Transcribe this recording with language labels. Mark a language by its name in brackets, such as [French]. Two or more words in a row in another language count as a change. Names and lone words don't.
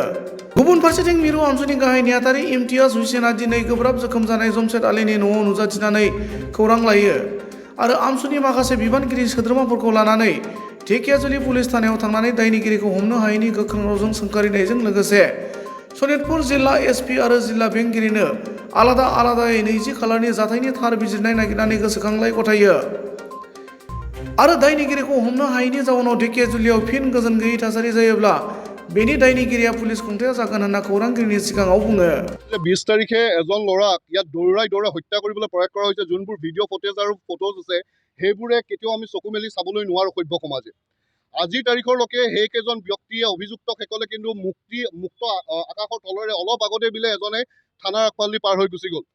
[Bodo] गुबुन फारसेथिं मिरु आमसुनि गाहाय नेहाथारि इम्तियाज हुसैनआ दिनै गोब्राब जोखोम जानाय जमशेद आलीनि न'आव नुजाथिनानै खौरां लायो आरो आमसुनि माखासे बिबानगिरि सोद्रोमाफोरखौ लानानै ढेकियाजुलि पुलिस थानायाव थांनानै दायनिगिरिखौ हमनो हायैनि गोख्रों रावजों सोंखारिनायजों लोगोसे सनितपुर जिल्ला एसपि आरो जिल्ला बेंगिरिनो आलादायै 20 खालारनि जाथायनि थार बिजिरनाय नागिरनानै गोसोखांलाय गथायो आरो दायनिगिरिखौ हमनो हायैनि जाउनाव ढेकियाजुलियाव फिन गोजोन गैयै थासारि जायोब्ला बेनि दायनिगिरिया पुलिस खुंथाया जागोन होनना खौरांगिरिनि सिगाङाव बुङो। [Assamese] 20 তাৰিখে এজন ল'ৰাক ইয়াত দৌৰাই হত্যা কৰিবলৈ প্ৰয়াস কৰা হৈছে। যোনবোৰ ভিডিঅ' ফুটেজ আৰু ফটোজ আছে সেইবোৰে কেতিয়াও আমি চকু মেলি চাবলৈ নোৱাৰো সভ্য সমাজে। আজিৰ তাৰিখলৈকে সেইকেইজন ব্যক্তিয়ে অভিযুক্তসকলে কিন্তু মুক্ত আকাশৰ তলৰে অলপ আগতে বোলে এজনে থানাৰ আগফালেদি পাৰ হৈ গুচি গ'ল।